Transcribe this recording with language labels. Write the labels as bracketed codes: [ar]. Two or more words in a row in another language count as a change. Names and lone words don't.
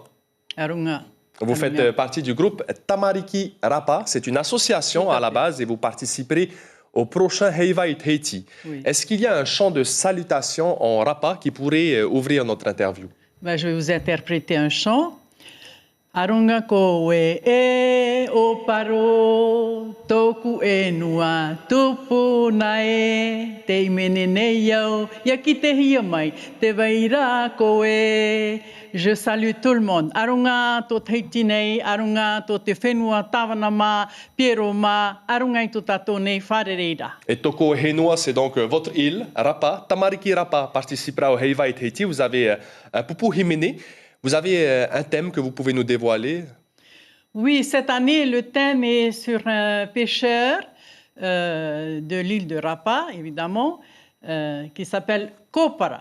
[fr] Arunga. Vous faites partie du groupe Tamariki Rapa. C'est une association à la base et vous participerez au prochain Heiwai Tahiti. Oui. Est-ce qu'il y a un chant de salutation en Rapa qui pourrait ouvrir notre interview? Je vais vous interpréter un chant. [ray] Arunga koe e o paro, toku e nua, tupu na e, te imene nei yau, yaki te hia mai, te vaira koe. [fr] Je salue tout le monde. [ray] Arunga to Tahiti nei, arunga to te whenua tawanama, pieroma, arunga i to tato nei wharereira. [fr] Et Toko Henua, c'est donc votre île, Rapa. Tamariki Rapa participera au Heiwai Tahiti. Vous avez un [ty] poupou himene. [fr] Vous avez un thème que vous pouvez nous dévoiler? Oui, cette année, le thème est sur un pêcheur de l'île de Rapa, évidemment, qui s'appelle Kopara.